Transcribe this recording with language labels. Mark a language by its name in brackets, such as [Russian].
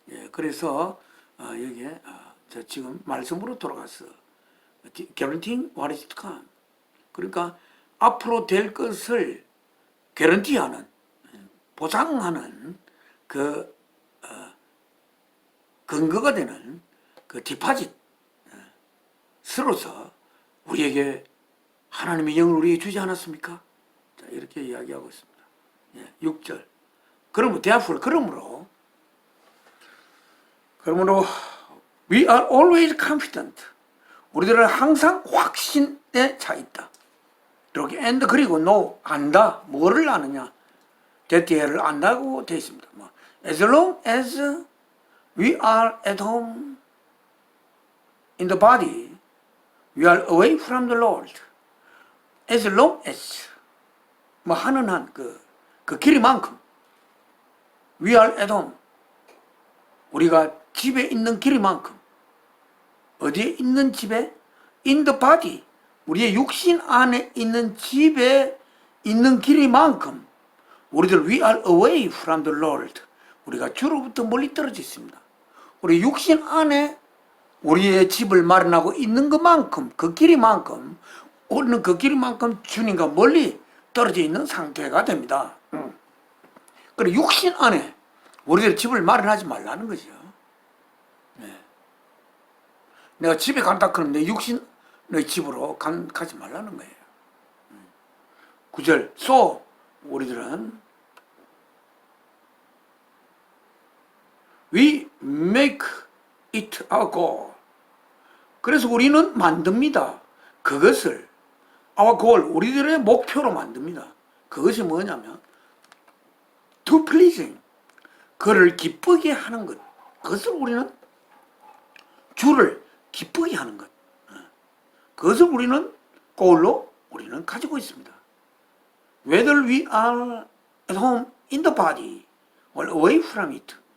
[Korean] 그래서 여기에 저 지금 말씀으로 돌아가서 [English] guaranteeing what is to come, [Korean] 그러니까 앞으로 될 것을 개런티하는, 보장하는 그 근거가 되는 그 디파짓으로서 우리에게 하나님의 영을 우리에게 주지 않았습니까? 자, 이렇게 이야기하고 있습니다. 6절. 그러므로 [English] therefore, 그러므로 we are always confident. [Korean] 우리들은 항상 확신에 차 있다. 이렇게 and 그리고 know, 안다. 뭐를 아느냐? 대체를 안다고 되어 있습니다. [English] As long as we are at home in the body, we are away from the Lord. As long as [Korean] 하는 한 그 길이만큼 [English] we are at home, [Korean] 우리가 집에 있는 길이만큼, 어디에 있는 집에? [English] in the body, [Korean] 우리의 육신 안에 있는 집에 있는 길이만큼 우리들 [English] we are away from the Lord, [Korean] 우리가 주로부터 멀리 떨어져 있습니다. 우리 육신 안에 우리의 집을 마련하고 있는 것만큼, 그 길이만큼, 우리는 그 길이만큼 주님과 멀리 떨어져 있는 상태가 됩니다. 그리고 육신 안에 우리들 집을 마련하지 말라는 거죠. 내가 집에 간다 그러면 내 육신의 집으로 가지 말라는 거예요. 9절. [English] So [Korean] 우리들은 [English] we make it our goal. [Korean] 그래서 우리는 만듭니다. 그것을 [English] our goal, [Korean] 우리들의 목표로 만듭니다. 그것이 뭐냐면 [English] to pleasing, [Korean] 그를 기쁘게 하는 것. 그것을 우리는 주를 기쁘게 하는 것. 그것을 우리는 goal로 우리는 가지고 있습니다. [English] Whether we are at home in the body or away from it.